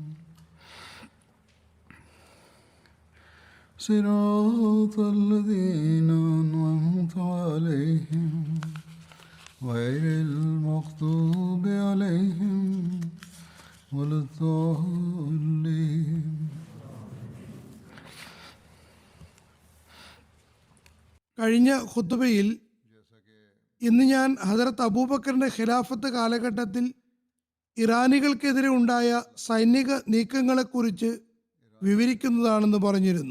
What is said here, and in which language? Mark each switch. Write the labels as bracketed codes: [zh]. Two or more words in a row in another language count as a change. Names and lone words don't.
[ar] صراط الذين أنعمت عليهم غير المغضوب عليهم ولا الضالين. [ml] കഴിഞ്ഞ ഖുത്ബയിൽ ഇന്ന് ഞാൻ ഹദരത്ത് അബൂബക്കറിന്റെ ഖിലാഫത്ത് കാലഘട്ടത്തിൽ ഇറാനികൾക്കെതിരെ ഉണ്ടായ സൈനിക നീക്കങ്ങളെക്കുറിച്ച് വിവരിക്കുന്നതാണെന്ന് പറഞ്ഞിരുന്നു.